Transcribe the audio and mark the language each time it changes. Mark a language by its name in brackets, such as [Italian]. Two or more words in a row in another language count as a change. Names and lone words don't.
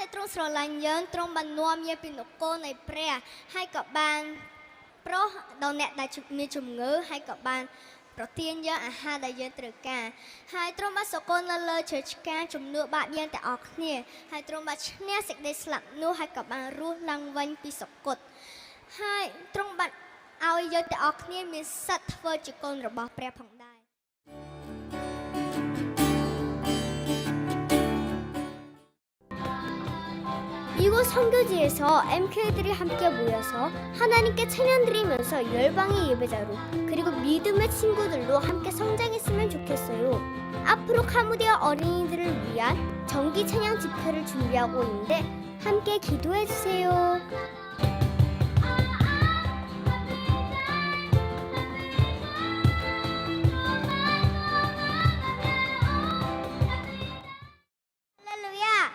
[Khmer] ទ្រង់ស្រឡាញ់យើងទ្រង់បាននាំយើងពីនគរនៃព្រះហើយក៏បានប្រោះដល់អ្នកដែលមានជំងឺហើយក៏បានប្រទានយើងអាហារដែលយើងត្រូវការហើយទ្រង់បានសកលនៅលើឈើឆ្កាងជំនួសបាបយើងទាំងអស់គ្នាហើយទ្រង់បានឈ្នះសេចក្តីស្លាប់នោះហើយក៏បានរស់ឡើងវិញពីសគត់ហើយទ្រង់បានឲ្យយើងទាំងអស់គ្នាមានសិទ្ធិធ្វើជាកូនរបស់ព្រះផងដែរ [Korean] 이곳 선교지에서 MK들이 함께 모여서 하나님께 찬양 드리면서 열방의 예배자로 그리고 믿음의 친구들로 함께 성장했으면 좋겠어요. 앞으로 카무디아 어린이들을 위한 정기 찬양 집회를 준비하고 있는데 함께 기도해 주세요. 할렐루야!